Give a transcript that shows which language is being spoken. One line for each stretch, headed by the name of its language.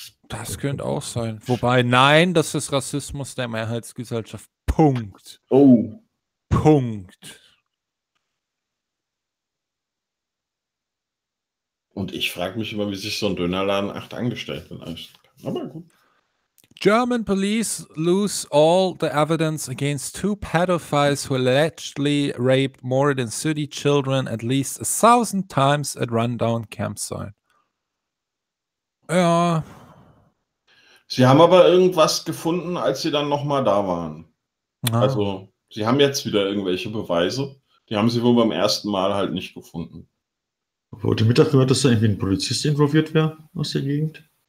German: Das könnte auch sein. Wobei, nein, das ist Rassismus der Mehrheitsgesellschaft. Punkt. Oh. Punkt. Und ich frage mich immer, wie sich so ein Dönerladen 8 Angestellte leisten kann. Aber gut.
English: German police lose all the evidence against two pedophiles who allegedly raped more than 30 children at least 1,000 times at rundown campsite.
German: Ja. Sie haben aber irgendwas gefunden, als sie dann nochmal da waren. Aha. Also, sie haben jetzt wieder irgendwelche Beweise. Die haben sie wohl beim ersten Mal halt nicht gefunden. Heute Mittag gehört, dass da irgendwie ein Polizist involviert wäre aus der Gegend.